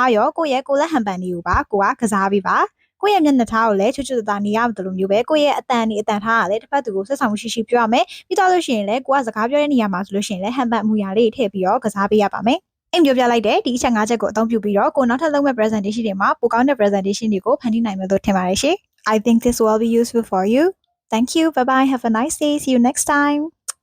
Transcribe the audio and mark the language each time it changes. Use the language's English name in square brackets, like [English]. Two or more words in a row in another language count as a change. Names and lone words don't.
[Burmese] ရောကိုယ့်ရဲ့ကိုယ်လက်ဟန်ပန်တွေကိုပါကိုကစားပေးပါကိုယ့်ရဲ့မျက်နှာထားကိုလည်းချွတ်ချွတ်သားနေရမယ်လို့မျိုးပဲကိုယ့်ရဲ့အတန်ထားကလည်းတစ်ဖက်သူကိုဆက်ဆောင်မှုရှိပြောရမယ်ပြီးတော့လို့ရှိရင်လည်းကိုကစကားပြောတဲ့နေရာမှာဆိုလို့ရှိရင်လည်းဟန်ပန်အမူအရာလေးထည့်ပြီးတော့ကစားပေးရပါမယ်အိမ်ပြောပြလိုက်တဲ့ဒီအချက်5ချက်ကိုအသုံးပြုပြီးတော့ကိုနောက်ထပ်လုပ်မဲ့ presentation တွေမှာပိုကောင်းတဲ့ presentation တွေကိုဖန်တီးနိုင်မယ်လို့ထင်ပါတယ်ရှင် [English] I think this will be useful for you thank you bye bye have a nice day see you next time